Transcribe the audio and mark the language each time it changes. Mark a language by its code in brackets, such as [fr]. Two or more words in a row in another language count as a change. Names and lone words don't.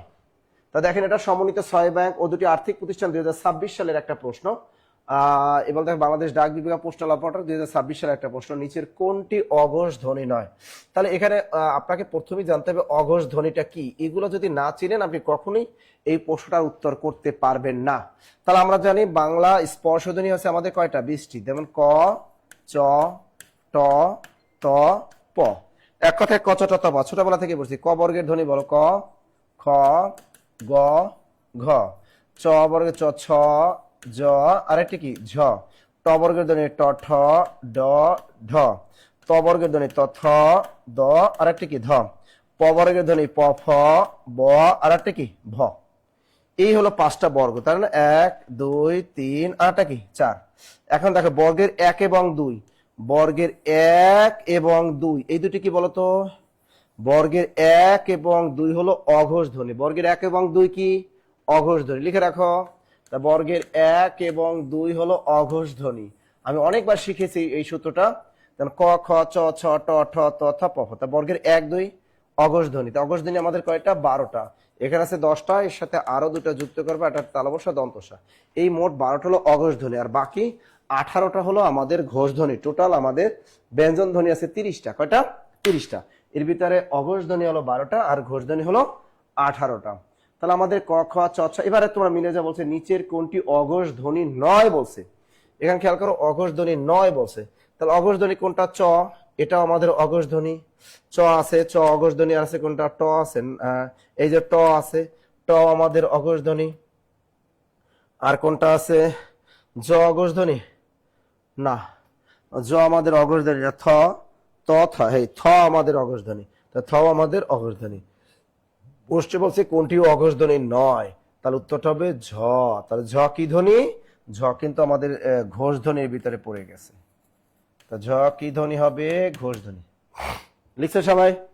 [bn] তা দেখেন এটা সমন্বিত ছয় ব্যাংক ও দুটি আর্থিক প্রতিষ্ঠান 2026 সালের একটা প্রশ্ন, এবং দেখেন বাংলাদেশ ডাক বিভাগ পোস্টাল অপারেটর 2026 সালের একটা প্রশ্ন, নিচের কোনটি অঘোষ ধ্বনি নয়? তাহলে এখানে আপনাকে প্রথমেই জানতে হবে অঘোষ ধ্বনিটা কি। এগুলো যদি না চিনেন আপনি কখনোই এই প্রশ্নটার উত্তর করতে পারবেন না। তাহলে আমরা জানি বাংলা স্পর্শধ্বনি হচ্ছে আমাদের কয়টা? 20টি, যেমন ক, চ, ট, ত, প। এক কথায় ক চ ট ত প, ছোটবেলা থেকে বলছি। ক বর্গের ধ্বনি বলো, ক, খ, গ, ঘ। চ বর্গের চ, ছ, জ, আরেকটি কি ঝ। ট বর্গের ধ্বনি ট, ঠ, ড, ঢ। ত বর্গের ধ্বনি ত, থ, দ, আরেকটি কি ধ। প বর্গের ধ্বনি প, ফ, ব, আরেকটি কি ভ। এই হলো 5টা বর্গ, তার মানে 1 2 3 আরেকটা কি 4। এখন দেখো বর্গের 1 এবং 2, বর্গের 1 এবং 2 এই দুটি কি বলতো? বর্গের 1 এবং 2 হলো অঘোষ ধ্বনি। বর্গের 1 এবং 2 কি? অঘোষ ধ্বনি, লিখে রাখো। তা বর্গের 1 এবং 2 হলো অঘোষ ধ্বনি। আমি অনেকবার শিখেছি এই সূত্রটা, যেমন ক, খ, চ, ছ, ট, ঠ, ত, থ, প, ফ। তা বর্গের 1 2 অঘোষ ধ্বনি। তা অঘোষ ধ্বনি আমাদের কয়টা? 12টা। এখানে আছে 10টা, এর সাথে আরো দুটো যুক্ত করবে, একটা তালবসা দন্তসা। এই মোট 12টা হলো অঘোষ ধ্বনি, আর বাকি 18টা হলো আমাদের ঘোষ ধ্বনি। টোটাল আমাদের ব্যঞ্জন ধ্বনি আছে 30টা। কয়টা? 30টা। এর ভিতরে অঘোষ ধ্বনি হলো 12টা আর ঘোষ ধ্বনি হলো 18টা। তাহলে আমাদের ক, খ, চ, ছ। এবারে তোমরা মিলে যা বলছে নিচের কোনটি অঘোষ ধ্বনি নয় বলছে। এখানে খেয়াল করো অঘোষ ধ্বনি নয় বলছে। তাহলে অঘোষ ধ্বনি কোনটা? চ, এটাও আমাদের অঘোষ ধ্বনি। চ আছে, চ অঘোষ ধ্বনি। আর আছে কোনটা? ট আছে, এই যে ট আছে, ট আমাদের অঘোষ ধ্বনি। আর কোনটা আছে? জ অঘোষ ধ্বনি না, জ আমাদের অঘোষ ধ্বনি না। থ, ত, থ, এই থ আমাদের অঘোষ ধ্বনি। তা থ আমাদের অঘোষ ধ্বনি। প্রশ্নে বলছে কোনটি অঘোষ ধ্বনি নয়, তাহলে উত্তরটা হবে ঝ। তাহলে ঝ কি ধ্বনি? ঝ কিন্তু আমাদের ঘোষ ধ্বনির ভিতরে পড়ে গেছে। তা ঝ কি ধ্বনি হবে? ঘোষ ধ্বনি। লিখছে সবাই?